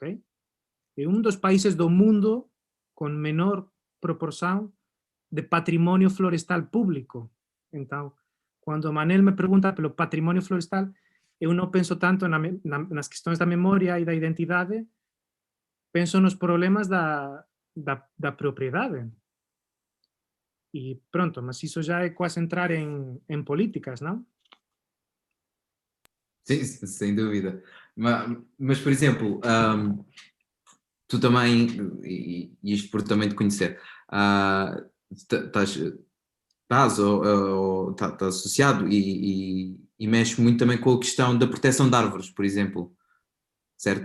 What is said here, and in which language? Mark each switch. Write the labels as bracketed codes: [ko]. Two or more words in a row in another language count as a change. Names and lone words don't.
[gl] É un dos países do mundo con menor proporción de patrimonio florestal público. Entón, cando Manel me pregunta pelo patrimonio florestal, eu non penso tanto nas questões da memoria e da identidade, penso nos problemas da propriedade. E pronto, mas iso já é quase entrar en políticas, non? [pt] Sim, sem dúvida. Mas por exemplo, tu também, e isto por também te conhecer, estás associado e mexes muito também com a questão da proteção de árvores, por exemplo, certo?